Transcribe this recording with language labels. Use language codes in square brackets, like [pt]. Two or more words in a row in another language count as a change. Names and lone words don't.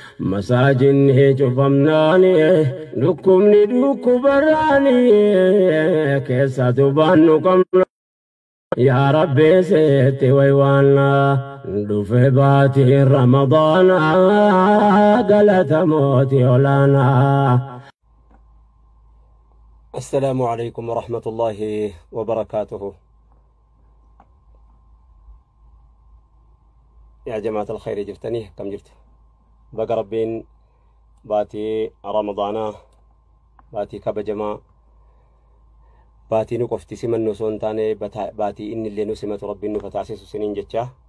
[om] Masaajinni cufamnaani, dhukkubni dhukkubarraani, keessa tubaan nu qabna. Yaa Rabbi seetti waywaanna, dhufe baatii Ramadaana, galata mootii olaanaa. [ar] السلام عليكم ورحمة الله وبركاته. يا جماعة الخير، [om] jirtanii akkam jirtu? Baga Rabbiin baatii Ramadaanaa, baatii kabajamaa, baatii nu qofti simannu osoo hin taane, bata-, baatii inni illee nu simatu Rabbiin nu taasisu siniin jecha.